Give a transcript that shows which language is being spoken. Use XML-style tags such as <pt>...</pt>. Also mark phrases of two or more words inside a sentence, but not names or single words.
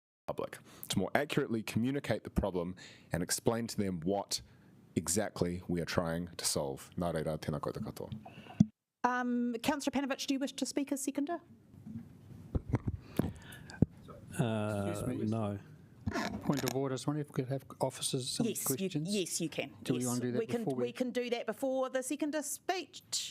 <en>public, to more accurately communicate the problem and explain to them what exactly we are trying to solve.</en> <mi>Nā reira, tēnā koutou katoa.</mi> <en>Councillor Panovich, do you wish to speak as seconder? No. Point of order. I was wondering if we could have officers some questions. Yes, you can. Do we want to do that before we can do that before the seconder speech.</en>